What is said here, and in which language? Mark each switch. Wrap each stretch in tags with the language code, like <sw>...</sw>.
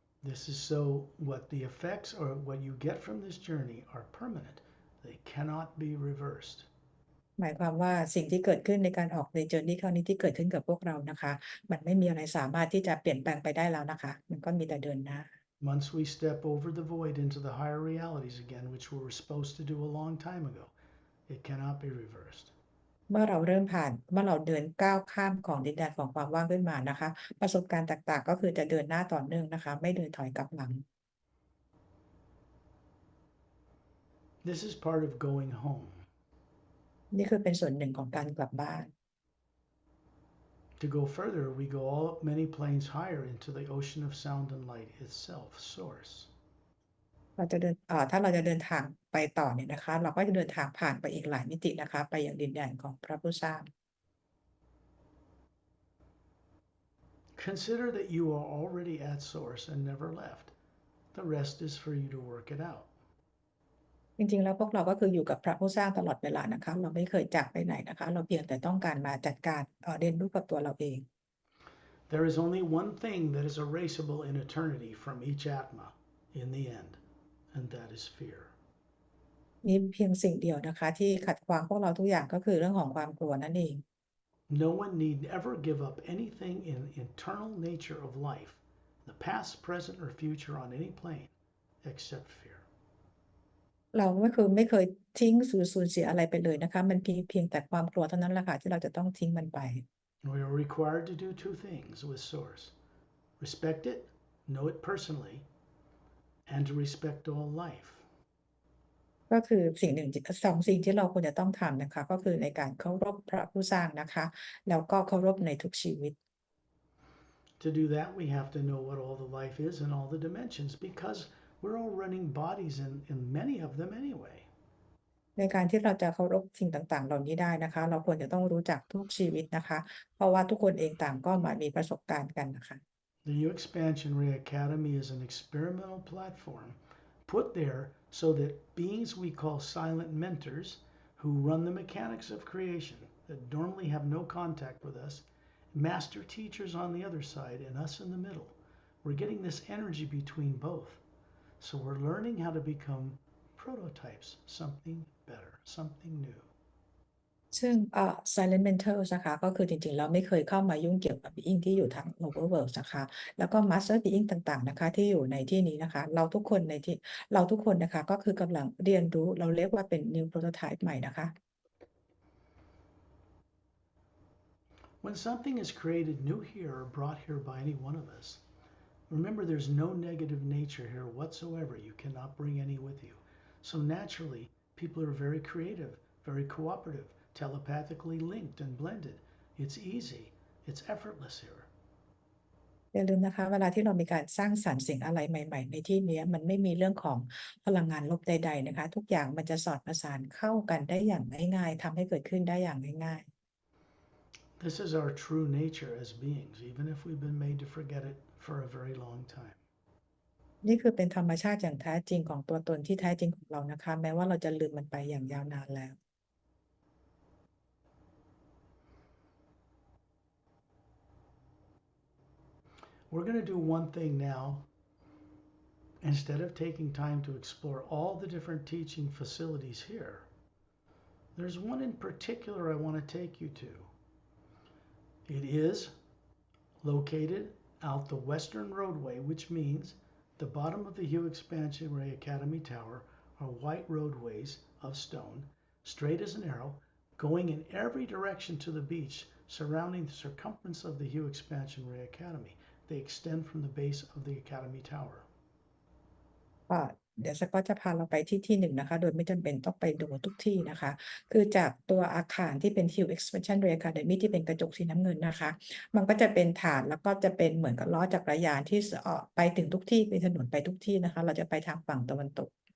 <en>This is so what the effects or what you get from this journey are permanent. They cannot be reversed.</en> <th>หมายความว่าสิ่งที่เกิดขึ้นในการออกในเจอร์นี่ครั้งนี้ที่เกิดขึ้นกับพวกเรานะคะมันไม่มีอะไรสามารถที่จะเปลี่ยนแปลงไปได้แล้วนะคะมันก็มีแต่เดินหน้า</th> <en>Once we step over the void into the higher realities again, which we were supposed to do a long time ago, it cannot be reversed.</en> <th>เมื่อเราเดินก้าวข้ามของดินแดนของความว่างขึ้นมานะคะประสบการณ์ต่างๆก็คือจะเดินหน้าต่อเนื่องนะคะไม่เดินถอยกลับหลัง</th> <en>This is part of going home.</en> <th>นี่คือเป็นส่วนหนึ่งของการกลับบ้าน</th> <en>To go further, we go all up many planes higher into the ocean of sound and light itself, source.</en> <th>เราจะเดินถ้าเราจะเดินทางไปต่อเนี่ยนะคะเราก็จะเดินทางผ่านไปอีกหลายมิตินะคะไปยังดินแดนของพระผู้สร้าง</th> <en>Consider that you are already at source and never left. The rest is for you to work it out.</en> <th>จริงๆแล้วพวกเราก็คืออยู่กับพระผู้สร้างตลอดเวลานะคะเราไม่เคยจากไปไหนนะคะเราเพียงแต่ต้องการมาจัดการเรียนรู้กับตัวเราเอง</th> <en>There is only one thing that is erasable in eternity from each Atma in the end, and that is fear.</en> <th>มีเพียงสิ่งเดียวนะคะที่ขัดขวางพวกเราทุกอย่างก็คือเรื่องของความกลัวนั่นเอง</th> <en>No one need ever give up anything in the internal nature of life, the past, present, or future on any plane, except fear.</en> <th>เราไม่เคยทิ้งสูญเสียอะไรไปเลยนะคะมันเพียงแต่ความกลัวเท่านั้นแหละค่ะที่เราจะต้องทิ้งมันไป</th> <en>We are required to do 2 things with source: respect it, know it personally, and to respect all life.</en> <th>ก็คือ2 สิ่งที่เราควรจะต้องทำนะคะก็คือในการเคารพพระผู้สร้างนะคะแล้วก็เคารพในทุกชีวิต</th> <en>To do that, we have to know what all the life is in all the dimensions, because we're all running bodies in many of them anyway.</en> <th>ในการที่เราจะเคารพสิ่งต่างๆเหล่านี้ได้นะคะ เราควรจะต้องรู้จักทุกชีวิตนะคะ เพราะว่าทุกคนเองต่างก็มามีประสบการณ์กันนะคะ</th> <en>The HU Exp Ray Academy is an experimental platform put there so that beings we call silent mentors who run the mechanics of creation that normally have no contact with us, master teachers on the other side, and us in the middle. We're getting this energy between both. So we're learning how to become prototypes, something better, something new.</en> <th>ซึ่งsilent mentors นะคะก็คือจริงๆเราไม่เคยเข้ามายุ่งเกี่ยวกับ being ที่อยู่ทาง lower world นะคะแล้วก็ master being ต่างๆนะคะที่อยู่ในที่นี้นะคะเราทุกคนนะคะก็คือกำลังเรียนรู้เราเรียกว่าเป็น new prototype ใหม่นะคะ</th> <en>When something is created new here or brought here by any one of us, remember there's no negative nature here whatsoever. You cannot bring any with you. So naturally, people are very creative, very cooperative, telepathically linked and blended. It's easy. It's effortless here.</en> <th>อย่าลืมนะคะเวลาที่เรามีการสร้างสรรค์สิ่งอะไรใหม่ๆในที่นี้มันไม่มีเรื่องของพลังงานลบใดๆนะคะทุกอย่างมันจะสอดประสานเข้ากันได้อย่างง่ายๆทำให้เกิดขึ้นได้อย่างง่าย</th> <en>This is our true nature as beings, even if we've been made to forget it for a very long time.</en> <th>ๆนี่คือเป็นธรรมชาติอย่างแท้จริงของตัวตนที่แท้จริงของเรานะคะแม้ว่าเราจะลืมมันไปอย่างยาวนานแล้ว</th> <en>We're going to do one thing now. Instead of taking time to explore all the different teaching facilities here, there's one in particular I want to take you to. It is located out the western roadway, which means the bottom of the HU Exp Ray Academy tower are white roadways of stone, straight as an arrow, going in every direction to the beach, surrounding the circumference of the HU Exp Ray Academy. They extend from the base of the Academy Tower.</en> <th>เดี๋ยวสก็จะพาเราไปที่หนึ่งนะคะโดยไม่จำเป็นต้องไปดูทุกที่นะคะคือจากตัวอาคารที่เป็น HU Exp Ray Academy ที่เป็นกระจกสีน้ำเงินนะคะมันก็จะเป็นฐานแล้วก็จะเป็นเหมือนกับล้อจักรยานที่ไปถึงทุกที่เป็นถนนไปทุกที่นะคะเราจะไปทางฝั่งตะวันตก</th>